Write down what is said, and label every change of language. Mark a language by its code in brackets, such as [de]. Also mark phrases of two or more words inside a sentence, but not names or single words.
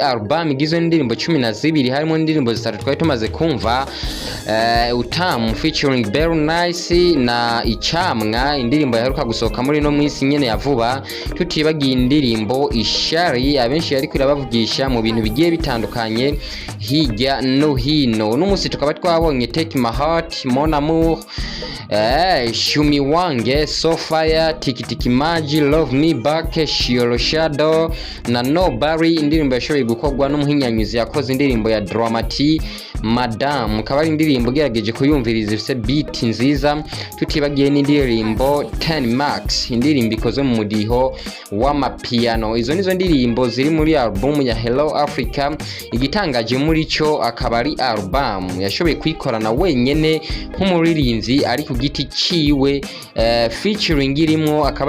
[rn] album igizwe n'indirimbo 12 harimo indirimbo zitatu twari tumaze kumva Utamu featuring Very Nice na Icamwa indirimbo yaheruka gusohoka muri no mwisi nyene ya vuba tutibagiye indirimbo Ishari abenshi yari kurabavugisha mu bintu bigiye bitandukanye hirya no hino n'umunsi tukaba twabonye Take My Heart Mon Amour Shumi Wange Sofia Tiki Maji Love Me Back Shiolo Shadow na Nobody indirimbo yashoboye gukorwa n'umuhinyanyuzi yakoze indirimbo ya Dramati Madam akaba ari indirimbo gerageje kuyumviriza ifite beat nziza tutibagiye n'indirimbo 10 Max indirimbo ikoze mu mudiho w'amapiano izo nizo ndirimbo ziri muri album ya Hello Africa igitangaje muri cyo akaba ari album yashoboye kwikorana wenyene nk'umuririmbyi ari ku giti ciwe featuring irimo akaba